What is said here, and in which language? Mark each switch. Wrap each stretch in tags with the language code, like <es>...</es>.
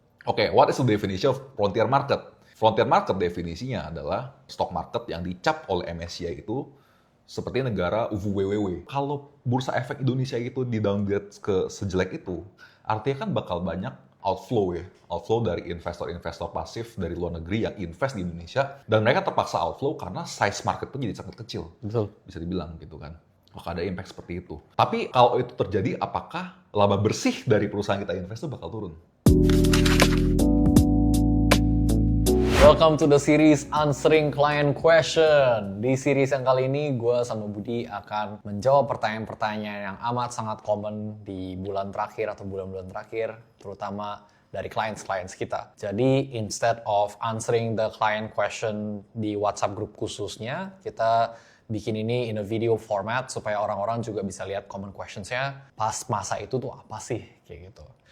<en>Oke, what is the definition of frontier market?</en> <id>Frontier market definisinya adalah stock market yang dicap oleh MSCI itu seperti negara UVWW. Kalau bursa efek Indonesia itu di-downgrade ke sejelek itu, artinya kan bakal banyak outflow ya. Outflow dari investor-investor pasif dari luar negeri yang invest di Indonesia, dan mereka terpaksa outflow karena size market itu jadi sangat kecil. Betul. Bisa dibilang gitu kan. Maka ada impact seperti itu. Tapi kalau itu terjadi, apakah laba bersih dari perusahaan kita invest itu bakal turun?</id> <en>Welcome to the series Answering Client Question.</en> <id>Di series yang kali ini, gue sama Budi akan menjawab pertanyaan-pertanyaan yang amat sangat common di bulan terakhir atau bulan-bulan terakhir, terutama dari clients kita. Jadi,</id> <en>instead of answering the client question</en> <id>di WhatsApp group khususnya, kita bikin ini</id> <en>in a video format</en> <id>supaya orang-orang juga bisa lihat common questions-nya pas masa itu tuh apa sih, kayak gitu.</id>